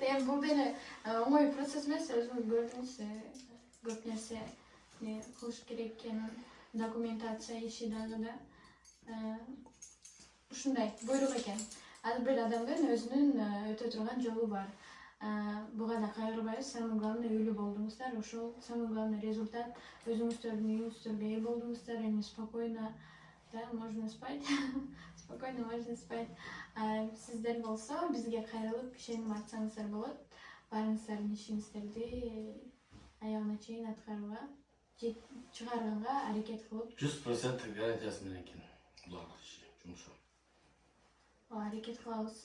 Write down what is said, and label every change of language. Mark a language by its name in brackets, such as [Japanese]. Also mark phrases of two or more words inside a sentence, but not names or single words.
[Kyrgyz] Эми бул деле оңой процесс эмес, өзүңүз көрдүңүз. Көп нерсе кылыш керек экенин, документация иши дагы да. Ушундай буйрук экен. Ар бир адамдын өзүнүн өтө турган жолу бар. Буга да кайгырбайбыз. [Russian] Самое главное [Kyrgyz] үйлүү болдуңуздар. Ошол [Russian] самое главное [Kyrgyz] результат. Өзүңүздөрдүн үйүңүздөргө ээ болдуңуздар. [Russian] Эми спокойно, да, можно спать. Спокойно можно спать. [Kyrgyz] Сиздер болсо бизге кайрылып ишенип атсаңыздар болот. Барыңыздардын ишиңиздерди аягына чейин аткарууга, чыгарганга аракет кылып. 100% гарантиясы менен экен булардын иши, жумушу. Аракет кылабыз.